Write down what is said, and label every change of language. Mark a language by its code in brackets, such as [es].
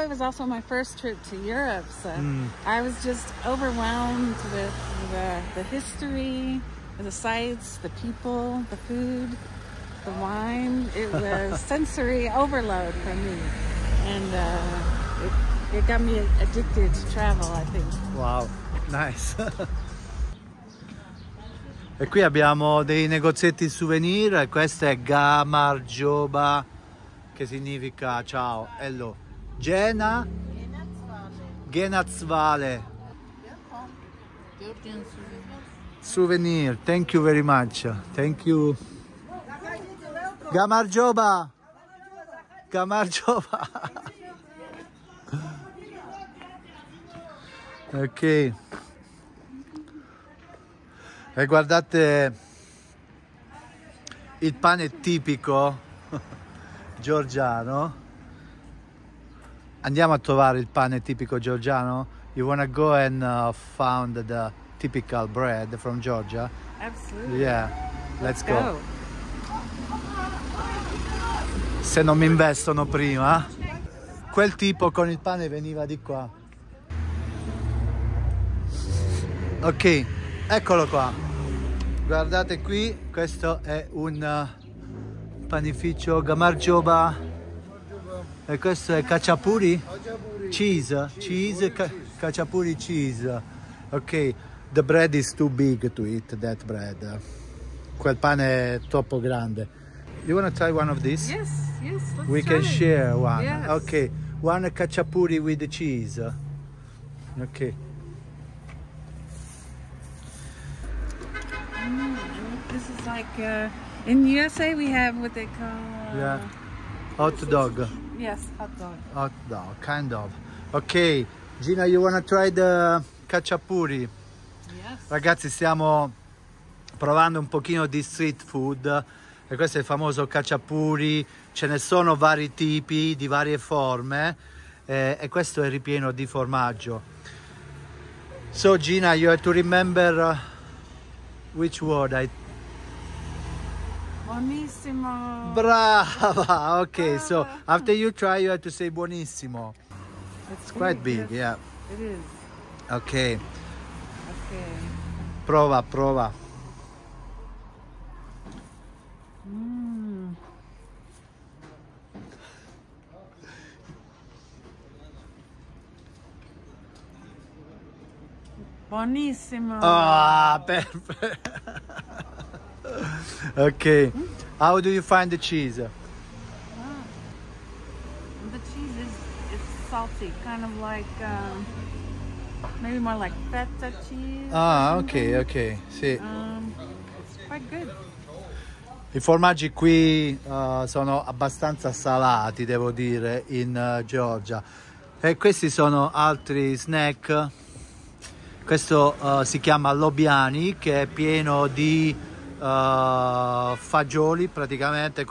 [en] It was also my first trip to Europe. So I was just overwhelmed with the history, the sights, the people, the food, the wine. It was sensory overload for me. And it got me addicted to travel, I think. Wow, nice. [it] E qui abbiamo dei negozietti souvenir, e questo è Gamarjoba, che significa ciao, hello. [en] Gena Genazzvale souvenir, thank you very much, thank you. [ka] Gamarjoba, Gamarjoba. [en] Ok. [it] E guardate il pane tipico georgiano. Andiamo a trovare il pane tipico georgiano. [en] You wanna go and found the typical bread from Georgia? Absolutely. Yeah, let's go. [it] Se non mi investono prima. Quel tipo con il pane veniva di qua. Ok, eccolo qua. Guardate qui, questo è un panificio Gamarjoba e questo è Khachapuri cheese, Khachapuri cheese. [en] Ok, the bread is too big to eat that bread. [it] Quel pane è troppo grande. [en] You want to try one of these? Yes, yes, let's We try can it. share one. Yes. Ok, one Khachapuri with the cheese. Ok. This is like, in USA we have what they call... Hot dog. Yes, hot dog. Hot dog, kind of. Ok, Gina, you wanna try the Khachapuri? Yes. [it] Ragazzi, stiamo provando un pochino di street food e questo è il famoso Khachapuri. Ce ne sono vari tipi, di varie forme e questo è ripieno di formaggio. [en] So Gina, you have to remember which word I... [it] Buonissimo. Brava! [en] Ok, so after you try you have to say buonissimo. It's Quite big, yes, yeah. It is. Ok, Okay. [it] prova, prova. Buonissimo. [en] Ah, perfect. Okay, how do you find the cheese? The cheese is salty, kind of like maybe more like feta cheese. [it] Ah, ok, ok, sì. [en] It's quite good. [it] I formaggi qui sono abbastanza salati, devo dire, in Georgia. E questi sono altri snack. Questo si chiama lobiani, che è pieno di fagioli, praticamente.